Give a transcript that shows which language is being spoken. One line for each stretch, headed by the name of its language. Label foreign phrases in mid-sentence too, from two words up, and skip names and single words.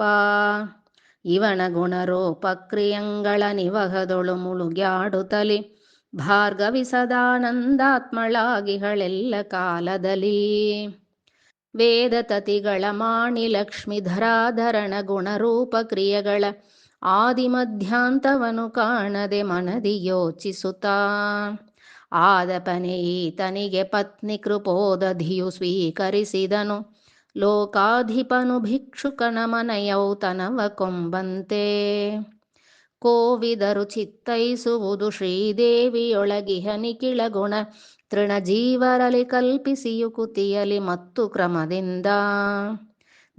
Kannada: ಇವನ ಗುಣರೋಪಕ್ರಿಯಂಗಳ ನಿವಹದೊಳು ಮುಳುಗ್ಯಾಡುತ್ತಲಿ ಭಾರ್ಗವಿ ಸದಾನಂದಾತ್ಮಳಾಗಿಹಳೆಲ್ಲ ಕಾಲದಲ್ಲಿ. ವೇದತತಿಗಳ ಮಾಣಿ ಲಕ್ಷ್ಮೀಧರಾಧರಣ ಗುಣರೂಪ ಕ್ರಿಯೆಗಳ ಆದಿಮಧ್ಯಾಂತವನು ಕಾಣದೆ ಮನದಿ ಯೋಚಿಸುತ್ತಾ. ಆದಪನೆ ಈತನಿಗೆ ಪತ್ನಿ ಕೃಪೋದಧಿಯು ಸ್ವೀಕರಿಸಿದನು. ಲೋಕಾಧಿಪನು ಭಿಕ್ಷುಕನ ಮನಯೌತನವ ಕೊಂಬಂತೆ. ಕೋವಿದರು ಚಿತ್ತೈಸುವುದು ಶ್ರೀದೇವಿಯೊಳಗಿಹ ನಿಖಿಳ ಗುಣ ತೃಣಜೀವರಲಿ ಕಲ್ಪಿಸಿಯು ಕುತಿಯಲಿ ಮತ್ತು ಕ್ರಮದಿಂದ.